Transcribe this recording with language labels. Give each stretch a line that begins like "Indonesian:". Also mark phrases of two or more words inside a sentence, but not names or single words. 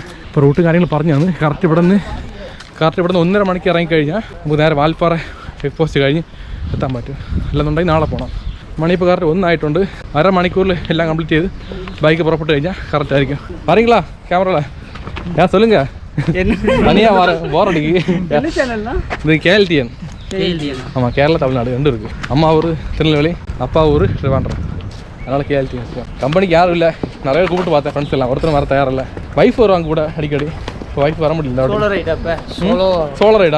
Malayalam: ഇപ്പോൾ റൂട്ട് കാര്യങ്ങൾ പറഞ്ഞു തന്നു. കറക്റ്റ് ഇവിടെ നിന്ന് 1.5 മണിക്ക് ഇറങ്ങിക്കഴിഞ്ഞാൽ നമുക്ക് നേരെ വാൽപ്പാറ
English: check post
Malayalam: കഴിഞ്ഞ് എത്താൻ പറ്റും. അല്ലെന്നുണ്ടെങ്കിൽ നാളെ പോകണം. മണി ഇപ്പോൾ കറക്റ്റ് 1 ആയിട്ടുണ്ട്. 1/2 മണിക്കൂറിൽ എല്ലാം കംപ്ലീറ്റ് ചെയ്ത് ബൈക്ക് പുറപ്പെട്ട് കഴിഞ്ഞാൽ കറക്റ്റ് ആയിരിക്കും.
Tamil: പറയുங்களா கேமராவில் சொல்லுங்க. தனியாக வர போர் அடிக்கு. இது கேஎல்டிஎன். ஆமாம், கேரளா தமிழ்நாடு ரெண்டும் இருக்குது. அம்மா ஊர் திருநெல்வேலி, அப்பா ஊர் திருவாண்டம். அதனால் கேஎல்டிஎன் கம்பெனிக்கு யாரும் இல்லை. நிறைய கூப்பிட்டு பார்த்தேன் ஃப்ரெண்ட்ஸ் எல்லாம், ஒருத்தர் வர தயாரில்லை. வைஃப் வருவாங்க கூட அடிக்கடி. வைஃப் வர முடியல.
English: solo ride.